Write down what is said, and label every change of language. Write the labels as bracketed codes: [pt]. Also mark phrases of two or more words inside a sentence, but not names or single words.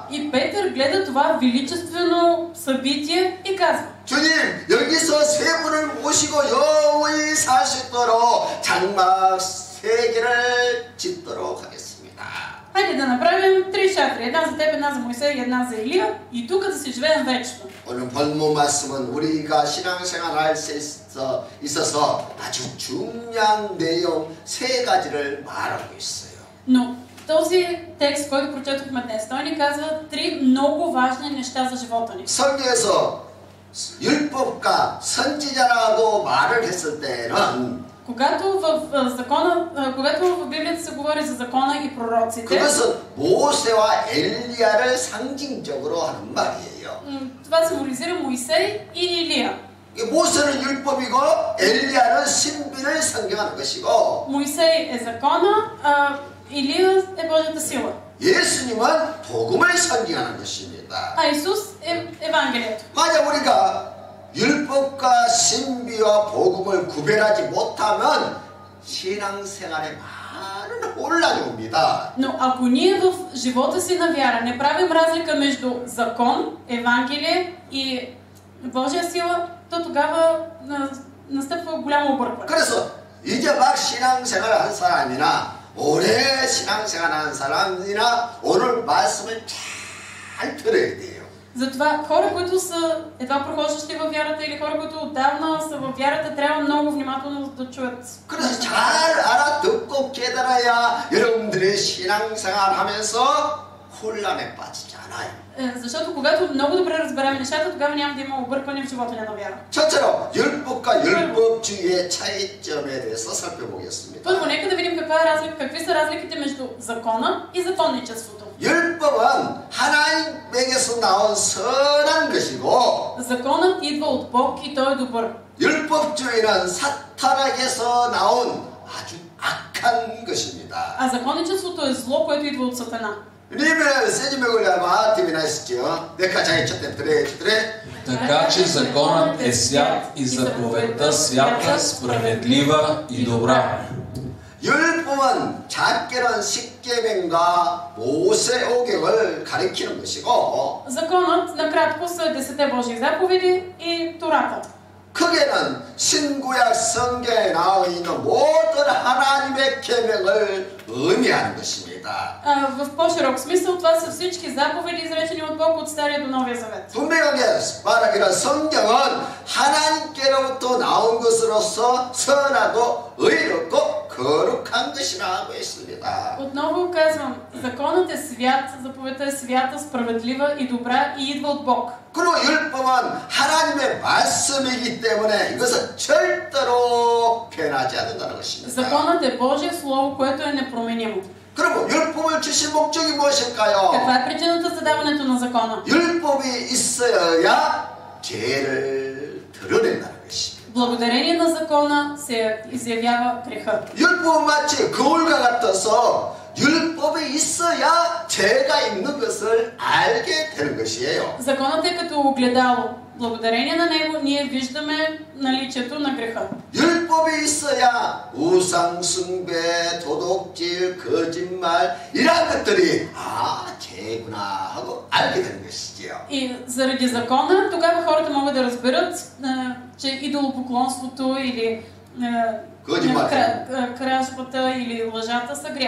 [bg] И Петър гледа това величествено събитие и казва: [ko] 주님, 여기서 세 분을 모시고 영원히 사시도록 장막 세 개를 짓도록 하겠습니다. [bg] Хайде да направим три шатри. Една за теб, една за Моисей и една за Илия. И тук да си живеем вечно. [ko] 오늘 본문 말씀은 우리가 신앙생활할 수 있어서 아주 중요한 내용 세 가지를 말하고 있어요. [bg] Но този текст, който прочетохме днес, той ни казва три много важни неща за живота ни. [ko] 성경에서 율법과 선지자라고 말을 했을 때는 [bg] Когато в Библията се говори за закона и пророците, [ko] 그것은 모세와 엘리야를 상징적으로 하는 말이에요. [bg] това символизира Моисей и Илия. [ko] 모세는 율법이고 엘리야는 신비를 상징하는 것이고 [bg] Моисей е закона, а Илия е Божията сила. [ko] 예수님은 복음을 상징하는 것입니다. [bg] А Исус е Евангелието. [ko] 만약 우리가 율법과 신비와 복음을 구별하지 못하면 신앙생활에 많은 혼란이 옵니다. [bg] Но ако ние в живота си на вяра не правим разлика между закон, Евангелие и Божия сила, то тогава настъпва голямо объркване. [ko] 그래서 이제 막 신앙생활을 한 사람이나 오래 신앙생활한 사람이나 오늘 말씀을 잘 들어야 돼요. [bg] Затова хора, които са едва прохождащи във вярата или хора, които отдавна са във вярата, трябва много внимателно да чуят. [ko] 그래서 잘 알아듣고 깨달아야 여러분들의 신앙생활하면서 혼란에 빠지지 않아요. [bg] Защото когато много добре разберем нещата, тогава няма да има объркване в живота на вяра. [ko] 첫째로 율법과 율법주의의 차이점에 대해서 살펴보겠습니다. [bg] Първо, нека да видим какви са разликите между закона и законничеството. [ko] 율법은 하나님에게서 나온 선한 것이고 [bg] Законът идва от Бог и той е добър. [ko] 율법주의는 사탄에게서 나온 아주 악한 것입니다. [bg] А законничеството е зло, което идва от Сатана. Римляни 7 глава 13 нека чете. Така че законът е свят и заповедта свята, справедлива и добра. [ko] 율법은 작게는 십계명과 모세오경을 가리키는 것이고 [bg] Законът накратко са 10 Божии заповеди и Тората. [ko] 크게는 신구약 성경에 나와 있는 모든 하나님의 계명을 의미하는 것입니다. [bg] В по-широк смисъл това са всички заповеди, изречени от Бог от Стария до Новия Завет. [ko] 분명하게 말하기는 성경은 하나님께로부터 나온 것으로서 선하고 의롭고 거룩한 것이라고 했습니다. [bg] Отново казвам, законът е свят, заповедта е свята, справедлива и добра и идва от Бог. [ko] 그리고 율법은 하나님의 말씀이기 때문에 이것은 절대로 변하지 않는다는 것입니다. [bg] Законът е Божие Слово, което е непроменимо. [ko] 그리고 율법을 주신 목적이 무엇일까요? [bg] Каква е причината за даването на закона? [ko] 율법이 있어야 죄를 드러낸다는 것입니다. [bg] Благодарение на закона се изявява греха. [ko] 율법은 마치 거울과 같아서 율법이 있어야 죄가 있는 것을 알게 되는 것이에요. [bg] Законът е като огледало. Благодарение на него ние виждаме наличието на греха. [ko] 율법이 있어야 우상 숭배, 도둑질, 거짓말 이런 것들이 죄구나 하고 알게 되는 것이지요. [bg] И заради закона тогава хората могат да разберат, че идолопоклонството или кражбата или лъжата са грях.